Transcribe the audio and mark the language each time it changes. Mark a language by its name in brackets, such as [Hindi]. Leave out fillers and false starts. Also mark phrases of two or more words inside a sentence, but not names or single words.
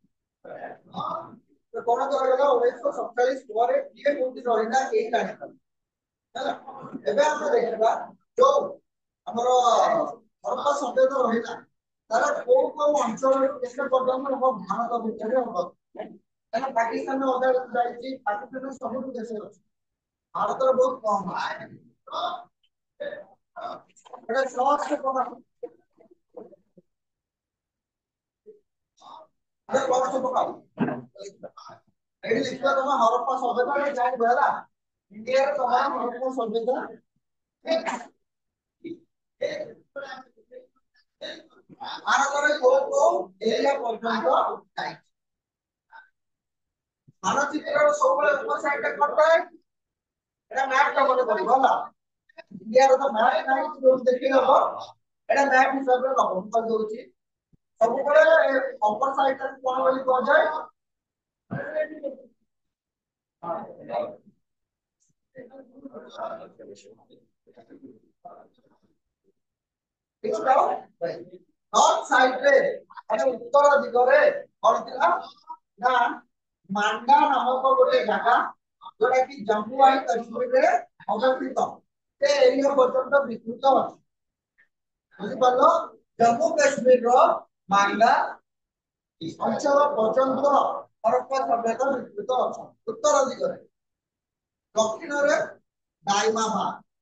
[Odia] କଣ କରାଗଲା 1947 ପରେ କିଏ କୋଉଠି ରହିଲା କେହି ଜାଣିପାରୁନି ହେଲା ଏବେ ଆମେ ଦେଖିବା ଯୋଉ ଆମର ହରପ୍ପା ସଭ୍ୟତା ରହିଲା ତାର କୋଉ କୋଉ ଅଞ୍ଚଳରେ କେତେ ପର୍ଯ୍ୟନ୍ତ ହବ ଭାରତ ଭିତରେ ହବ କାରଣ ପାକିସ୍ତାନ ଅଧା ଯାଇଛି ପାକିସ୍ତାନ ସବୁଠୁ ଦେଶ ଅଛି ଭାରତର ବହୁତ କମ ଏଟା ସହଜ କଥା [Hindi] अरे कौन सा पकाओ [Odia] ଏଠି ଦେଖିବା ତମ ହରପ୍ପା ସଭ୍ୟତା ଜାଣିବ ହେଲା ଇଣ୍ଡିଆରେ ତମର ହରପ୍ପା ସଭ୍ୟତା ଭାରତରେ କୋଉ କୋଉ ଏରିଆ ପର୍ଯ୍ୟନ୍ତ ଯାଇଛି ମାନଚିତ୍ରର ସବୁବେଳେ ଉପର ସାଇଡରେ କଣ ଥାଏ ଏଟା ମ୍ୟାପ ଟା ମନେ ପଡିବ ହେଲା ଇଣ୍ଡିଆର ତ ମ୍ୟାପ ନାହିଁ ଯୋଉ ଦେଖି ହବ ଏଟା ମ୍ୟାପ ହିସାବରେ ନବ ମୁଁ କହିଦଉଛି ସବୁବେଳେ [English] upper side [Odia] ଟା କଣ ବୋଲି କୁହାଯାଏ [English] north side [Odia] रे ମାନେ ଉତ୍ତର ଦିଗରେ କଣ ଥିଲା ନା ମାଣ୍ଡା ନାମକ ଗୋଟେ ଜାଗା ଯୋଉଟା କି ଜମ୍ମୁ ଆଉ କାଶ୍ମୀରରେ ଅବସ୍ଥିତ ସେ ଏରିଆ ପର୍ଯ୍ୟନ୍ତ ବିସ୍ତୃତ ଅଛି ବୁଝିପାରିଲ ଜମ୍ମୁ କାଶ୍ମୀରର ମାଣ୍ଡା ଅଞ୍ଚଳ ପର୍ଯ୍ୟନ୍ତ ହରପ୍ପା ସଭ୍ୟତା ବିସ୍ତୃତ ଅଛି ଉତ୍ତର ଦିଗରେ ଦକ୍ଷିଣରେ ଦାଇମାବାଦ